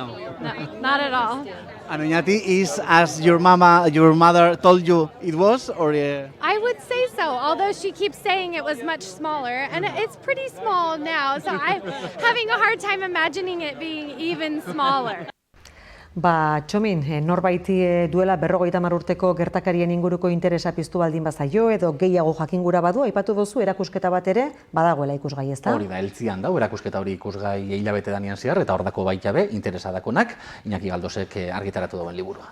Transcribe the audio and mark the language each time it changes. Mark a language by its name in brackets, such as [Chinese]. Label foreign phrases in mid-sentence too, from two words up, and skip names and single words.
[English] not at all. And Oñati is as your mother told you it was, or? I would say so, although she keeps saying it was much smaller, and it's pretty small now, so I'm having a hard time imagining it being even smaller. [Basque] Txomin, norbaiti duela 50 urteko gertakarien inguruko interesa piztu baldin bazaio edo gehiago jakingura badu, aipatu duzu erakusketa bat ere badagoela ikusgai, ezta? Hori da, heltzian dau, erakusketa hori ikusgai hilabete danean zehar, eta hordako baitabe interesadakonak Iñaki Galdosek argitaratu duen liburua.